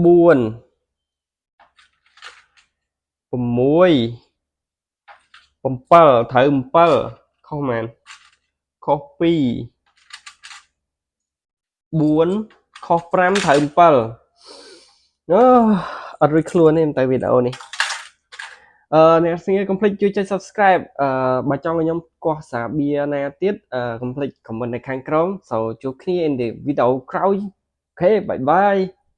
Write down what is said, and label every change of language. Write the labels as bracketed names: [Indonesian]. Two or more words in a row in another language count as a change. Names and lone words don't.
[Khmer] ត្រូវ7ខុសមែនខុស2 4ខុស5ត្រូវ7អត់រួចខ្លួនទេតែវីដេអូនេះអ្នកស្ងៀកុំភ្លេចជួយចុច subscribe បើចង់ឲ្យខ្ញុំកោះសាបៀណាទៀតកុំភ្លេច comment នៅខាងក្រោម so ជួបគ្នា [English] in the video [Khmer] ក្រោយ [English] okay bye bye